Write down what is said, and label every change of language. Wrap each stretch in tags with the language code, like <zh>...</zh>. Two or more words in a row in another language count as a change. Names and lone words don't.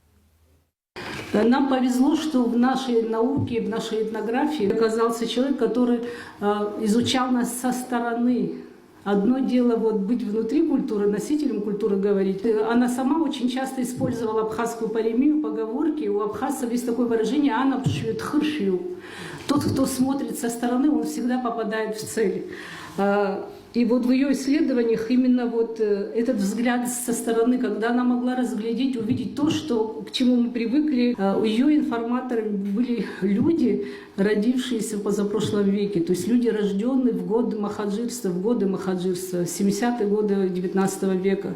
<ru>Нам повезло, что в нашей науке, в нашей этнографии оказался человек, который изучал нас со стороны. Одно дело вот быть внутри культуры, носителем культуры говорить. Она сама очень часто использовала абхазскую паремию, поговорки. У абхазцев есть такое выражение</ru> <ab>«ана пшьют хыршью».</ab> <ru>Тот, кто смотрит со стороны, он всегда попадает в цель. И вот в ее исследованиях именно вот этот взгляд со стороны, когда она могла разглядеть, увидеть то, что, к чему мы привыкли. У ее информаторами были люди, родившиеся в позапрошлом веке, то есть люди, рожденные в годы махаджирства, 70-е годы 19 века.</ru>